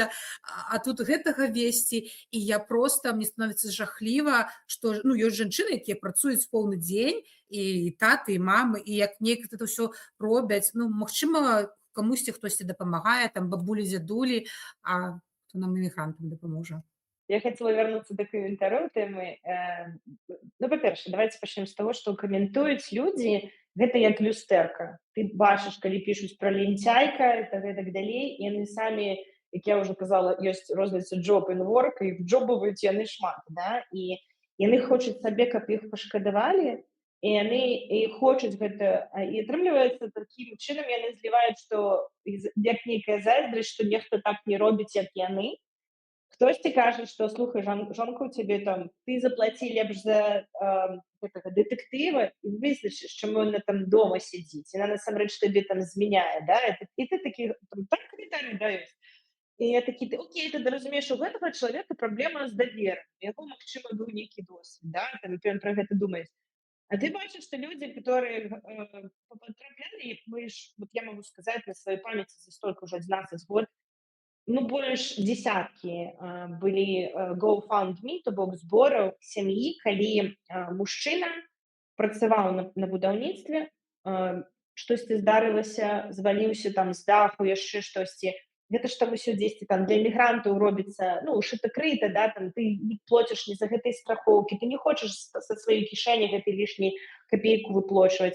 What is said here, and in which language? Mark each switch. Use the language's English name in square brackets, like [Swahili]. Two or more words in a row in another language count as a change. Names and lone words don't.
[Belarusian] А тут гэтага весці, і я проста, мне становіцца жахліва, што ну, ёсць жанчыны, якія працуюць поўны дзень, і таты, і мамы, і як неяк гэта ўсё робяць. Ну, магчыма, камусьці хтосьці дапамагае, там бабулі, дзядулі, а хто нам імігрантам дапаможа. [Russian] Я хотела вернуться до коментараў тэмы. [Belarusian] Ну, па-першае, давайте пачнем з таго, што каментуюць людзі, гэта як люстэрка. Ты бачыш, калі пішуць пра лінцяйка, то гэтак далей, і яны самі, як я ўжо казала, ёсць розніца [English] job and work, [Belarusian] і джобаваюць яны шмат, да? І яны хочуць сабе, каб іх пашкадавалі, і яны і хочуць гэта, і атрымліваецца такім чынам яны зліваюць, што як нейкая зайздрасць, што нехта так не робіць, як яны. Хтосьці кажа, што слухай, жонка у цябе там, ты заплаці лепш за гэтага дэтэктыва і вызначыш, чаму яна там дома сядзіць. Яна насамрэч табе там змяняе, да? І ты такі, так каментарый даеш. І я такі, окей, ты разумееш, у гэтага чалавека праблема з даверам. Яго, магчыма, быў нейкі досвед, да? Там, ён пра гэта думае. А ты бачишь, [Russian] что люди, которые потрапляли, вот я могу сказать на своей памяти за столько уже 12 год, ну, больше десятки были [Belarusian] GoFundMe, то бок збораў сям'і, калі мужчына працаваў на будаўніцтве, штосьці здарылася, зваліўся там з даху, яшчэ штосьці. Гэта ж там усё дзесьці там для мігрантаў робіцца, ну, шыта-крыта, да, там ты не плоціш ні за гэтай страхоўкі, ты не хочаш са сваёй кішэні гэтай лішняй капейку выплочваць.